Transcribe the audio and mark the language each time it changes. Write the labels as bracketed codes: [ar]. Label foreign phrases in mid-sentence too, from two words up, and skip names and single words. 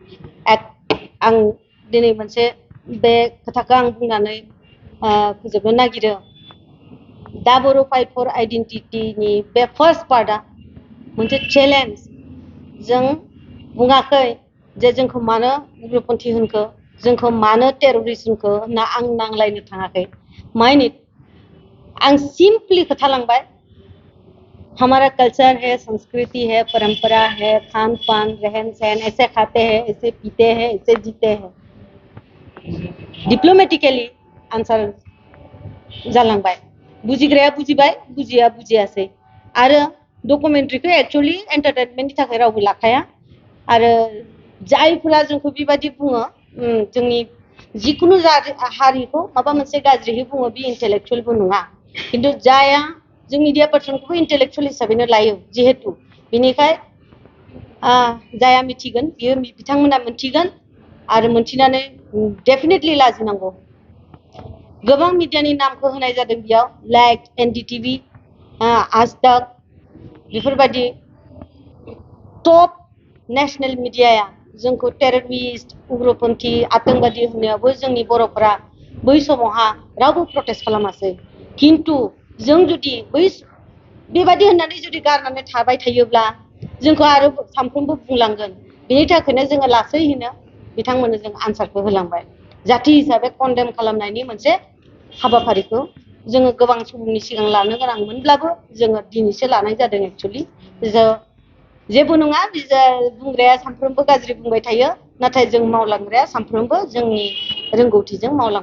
[brx] आं दिनै मोनसे बे खोथाखौ आं बुंनानै फोजोबनो नागिरो दा बर' [en] fight for identity [brx] बे [en] first part [brx] मोनसे चेलेन्ज जों बुङाखै जे जोंखौ मानो उग्रपन्थी होनखो जोंखौ मानो टेररिस्ट होनखो होनना आं नांलायनो थाङाखै माइनिट आं सिम्पली खोथा लांबाय [hi] हमारा कल्चर है संस्कृति है परंपरा है खान पान रहन सहन ऐसे खाते हैं ऐसे पीते हैं ऐसे जीते हैं [brx] डिप्लोमेटिकली आंसार जालांबाय बुजिग्राया बुजिबाय बुजिया बुजियासै आरो डकुमेन्टारिखौ एक्चुअलि एन्टारटेनमेन्टनि थाखाय रावबो लाखाया आरो जायफोरा जोंखौ बेबायदि बुङो जोंनि जिखुनु हारिखौ माबा मोनसे गाज्रियै बुङो बे इन्टेलेक्चुवेलबो नङा खिन्थु जाया जों [en] media person [brx] इन्टेलेक्चुवेल हिसाबैनो लायो जिहेतु बेनिखाय जाया मिथिगोन बियो बिथांमोना मिथिगोन आरो मिथिनानै डेफिनेटलि लाजिनांगौ गोबां मिडियानि नामखौ होनाय जादों बेयाव लाइक एनडीटीवी आज तक बेफोरबायदि टप [en] national media [brx] जोंखौ टेररिस्ट उग्रपन्थी आतंकबादी होननायावबो जोंनि बर'फोरा बै समावहा रावबो प्रटेस्ट खालामासै खिन्थु जों जुदि बेबायदि होननानै जुदि गारनानै थाबाय थायोब्ला जोंखौ आरो सानफ्रोमबो बुंलांगोन बेनि थाखायनो जोङो लासैनो बिथांमोननो जों आन्सारखौ होलांबाय जाथि हिसाबै कन्डेम खालामनायनि मोनसे हाबाफारिखौ जोङो गोबां समनि सिगां लानो गोनांमोनब्लाबो जोङो दिनैसो लानाय जादों एक्चुअलि जेबो नङा बुंग्राया सानफ्रोमबो गाज्रि बुंबाय थायो नाथाय जों मावलांग्राया सानफ्रोमबो जोंनि रोंगौथिजों मावलांबाय